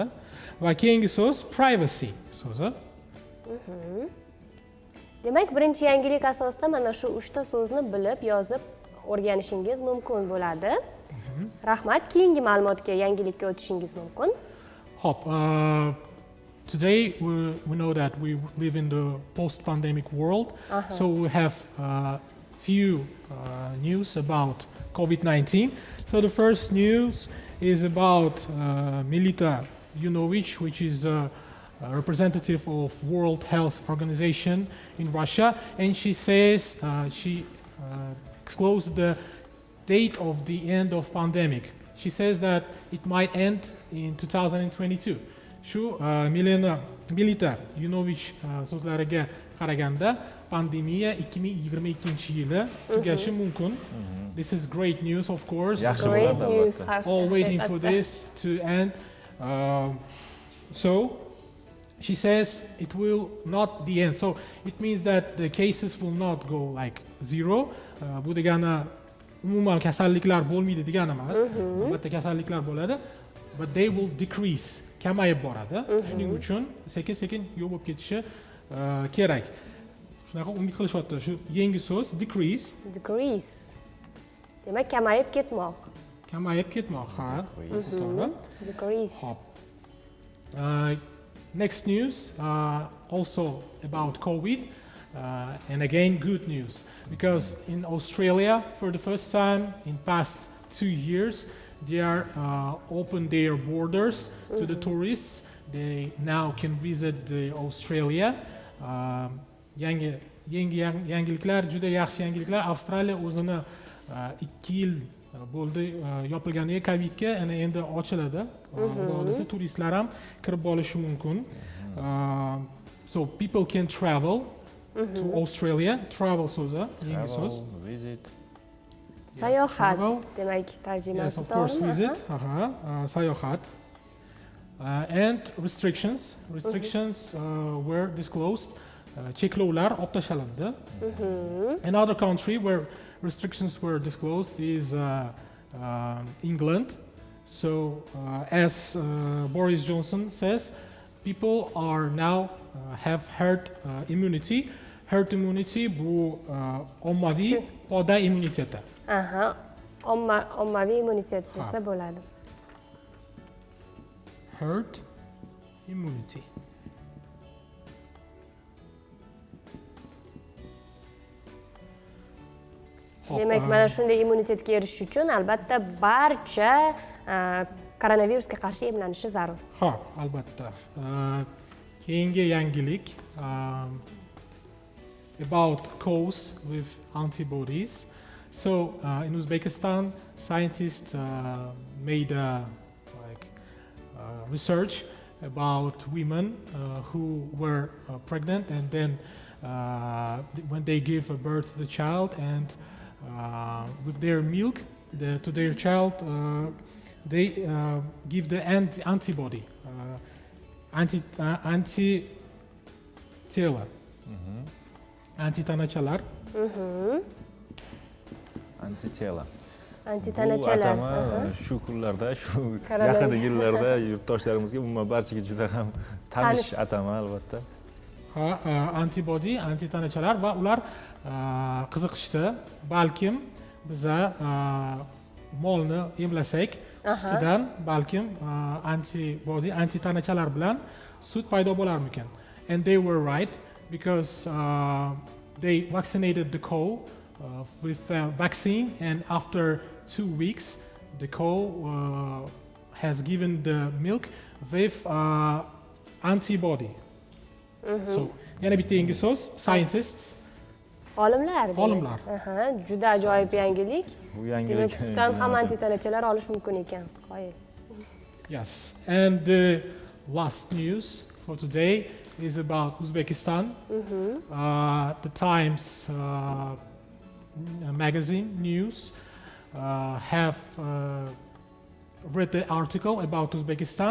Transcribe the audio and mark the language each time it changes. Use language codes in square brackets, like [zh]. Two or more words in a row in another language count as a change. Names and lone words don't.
[uz] Va keyingi so'z privacy so'zi. Demak, birinchi yangilik asosida mana shu 3 ta so'zni bilib, yozib o'rganishingiz mumkin bo'ladi. Rahmat, keyingi ma'lumotga, yangilikka o'tishingiz mumkin. Hop, [en] today we know that we live in the post-pandemic world, so we have few news about COVID-19. So the first news is about Milita Yunovich, which is a representative of World Health Organization in Russia, and she says she disclosed the date of the end of pandemic. She says that it might end in 2022. [uz] Shu Milita Yunovich so'zlariga qaraganda pandemiya 2022-yili tugashi mumkin. [en] This is great news, of course. Great news. All waiting for this to end. So she says it will not the end. So it means that the cases will not go like zero. [uz] Bu degani umuman kasalliklar bo'lmaydi degani emas. Albatta kasalliklar bo'ladi, [en] but they will decrease, [uz] kamayib boradi. Shuning uchun sekin-sekin yo'q bo'lib ketishi kerak. Shunaqa umid qilishyapti. Shu yangi so'z decrease. Decrease. Demak, kamayib ketmoq. Kamayib ketmoq, ha. To'g'ri. Decrease. Hop. [en] Next news, also about COVID, and again good news, because in Australia, for the first time in past 2 years, they are open their borders to the tourists. They now can visit the Australia. [uz] Yangiliklar, juda yaxshi yangiliklar. Avstraliya o'zini 2 yil bo'ldi yopilganiga Covidga, ana endi ochiladi. Xudo turistlar ham kirib bolishi mumkin. [en] So people can travel to Australia. [uz] Travel so'zi, yangi so'z. Visit. Sayohat demak tarjimasi. [en] Yes, of course, visit. Sayohat. And restrictions were disclosed. [uz] Cheklovlar olib tashlandi. [en] Another country where restrictions were disclosed is England. So, as Boris Johnson says, people are now have herd immunity. Herd immunity [uz] bu ommaviy poda immuniteti. Ommaviy immunitet desa bo'ladi. [en] Herd immunity. [uz] Demak, mana shunday immunitetga erishish uchun albatta barcha koronavirusga qarshi emlanishi zarur. Ha, albatta. Keyingi yangilik [en] about cows with antibodies. So in Uzbekistan, scientists made research about women who were pregnant, and then when they give birth to the child, and with their milk to their child, they give the antibody, [uz] anti-tili, antitanachalar. Antitili. Antitanachalar. Bu atama shu kunlarda, shu yaqin yillarda yurtdoshlarimizga umuman barchaga juda ham tanish atama albatta. Antibody, antitanachalar, va ular qiziqishdi. Balkim biza molni emlasak, sutidan balkim antibody, antitanachalar bilan sut paydo bo'larmikan. [en] And they were right, because they vaccinated the cow with vaccine, and after 2 weeks the cow has given the milk with antibody. So, [uz] yana bitta yangi so'z, scientists. Olimlar. Olimlar. Juda ajoyib yangilik. Bu yangilik. Sutdan ham antitanachalar olish mumkin ekan. Qo'ying. [en] Yes, and the last news for today is about Uzbekistan. The Times magazine news have read the article about Uzbekistan.